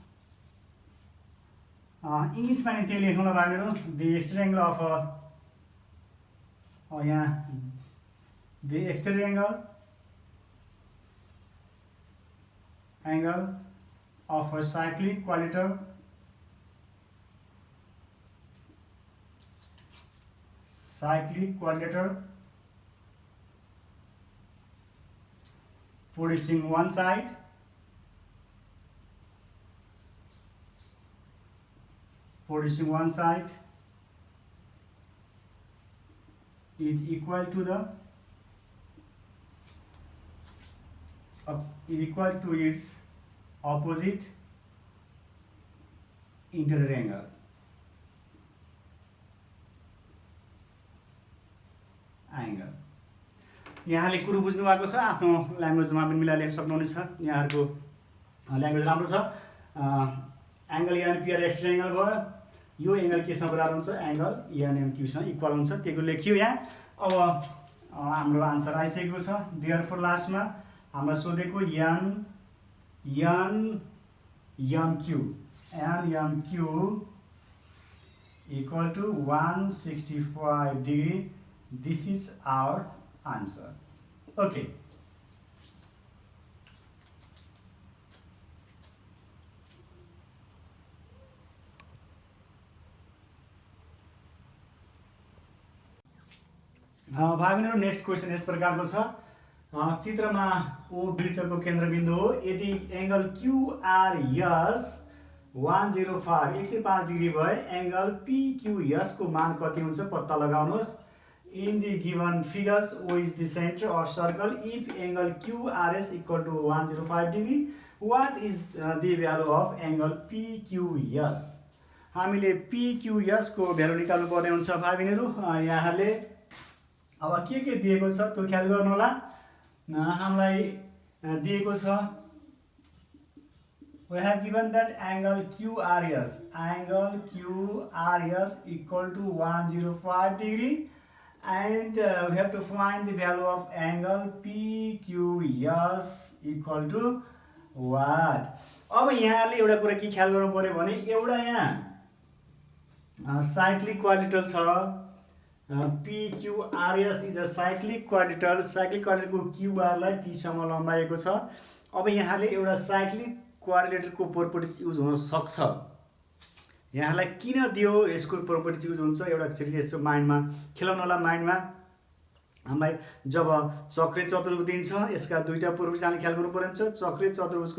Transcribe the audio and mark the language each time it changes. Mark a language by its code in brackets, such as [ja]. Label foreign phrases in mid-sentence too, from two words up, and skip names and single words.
[ne] इङ्ग्लिसमा नि त्यही लेख्नु होला भाइहरू। [en] the exterior angle of यहाँ the exterior angle of a cyclic quadrilateral producing one side is equal to its opposite interior angle। [ne] यहाँले कुरो बुझ्नु भएको छ, आफ्नो ल्याङ्ग्वेजमा पनि मिलाएर लेख्न सक्नुहुनेछ। यहाँहरूको ल्याङ्ग्वेज राम्रो छ। एङ्गल NPR [en] exterior angle [ne] भयो, यो एङ्गल केसँग बराबर हुन्छ एङ्गल NMQसँग इक्वल हुन्छ, त्यो लेखियो यहाँ। अब हाम्रो आन्सर आइसकेको छ। देयरफोर लास्टमा हामीलाई सोधेको NMQ [en] equal to 165 degree. this is our answer। Okay, भाइबहिनीहरू next question [ne] यस प्रकारको छ। चित्रमा ओ वृत्तको केन्द्रबिन्दु हो। यदि एङ्गल QRS 105 डिग्री भए एङ्गल PQS को मान कति हुन्छ पत्ता लगाउनुहोस्। [en] In the given figures, O is the center of circle. If angle QRS equal to 105 degree, what is the value of angle PQS? [ne] हामीले PQS को भ्यालु निकाल्नु पर्ने हुन्छ भाइबहिनीहरू। यहाँले अब के दिएको छ त्यो ख्याल गर्नु होला। हामीलाई दिएको छ [en] we have given that angle QRS equal to 105 degree and we have to find the value of angle PQS equal to what? [ne] अब यहाँले एउटा कुरा के ख्याल गर्नु पर्यो भने एउटा यहाँ [en] cyclic quadrilateral [ne] छ। PQRS [en] is a cyclic quadrilateral [ne] को QR लाई T सम्म लम्बाएको छ। अब यहाँले एउटा [en] cyclic quadrilateral को properties use [ne] हुन सक्छ। यहाँलाई किन दियो यसको [en] properties use [ne] हुन्छ एउटा एकचोटि यसको माइन्डमा खेलाउन होला। माइन्डमा हामीलाई जब चक्रीय चतुर्भुज दिन्छ यसका दुईटा प्रोपर्टिज हामीले ख्याल गर्नु पर्ने हुन्छ।